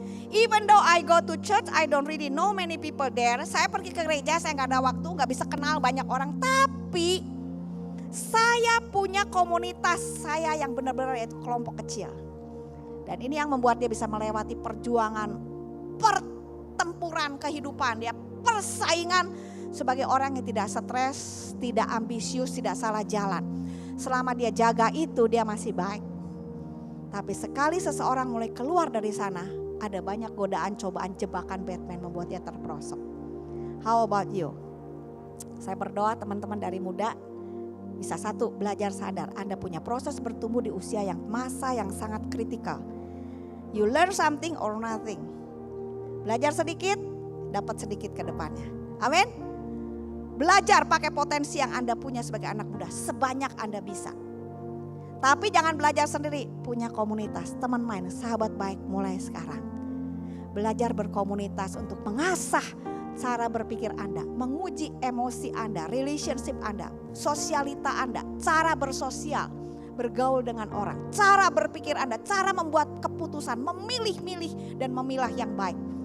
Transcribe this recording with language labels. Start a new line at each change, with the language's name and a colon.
English: Even though I go to church, I don't really know many people there.
Indonesian: Saya pergi ke gereja, saya gak ada waktu, gak bisa kenal banyak orang. Tapi saya punya komunitas saya yang benar-benar yaitu kelompok kecil. Dan ini yang membuat dia bisa melewati perjuangan, pertempuran kehidupan. Dia persaingan sebagai orang yang tidak stres, tidak ambisius, tidak salah jalan. Selama dia jaga itu dia masih baik. Tapi sekali seseorang mulai keluar dari sana, ada banyak godaan, cobaan, jebakan Batman membuat dia terperosok.
English: How about you?
Indonesian: Saya berdoa teman-teman dari muda bisa satu, belajar sadar Anda punya proses bertumbuh di usia yang masa yang sangat kritikal.
English: You learn something or nothing.
Indonesian: Belajar sedikit, dapat sedikit ke depannya. Amin. Belajar pakai potensi yang Anda punya sebagai anak muda sebanyak Anda bisa. Tapi jangan belajar sendiri, punya komunitas, teman main, sahabat baik mulai sekarang. Belajar berkomunitas untuk mengasah cara berpikir Anda, menguji emosi Anda, relationship Anda, sosialita Anda, cara bersosial, bergaul dengan orang, cara berpikir Anda, cara membuat keputusan, memilih-milih dan memilah yang baik.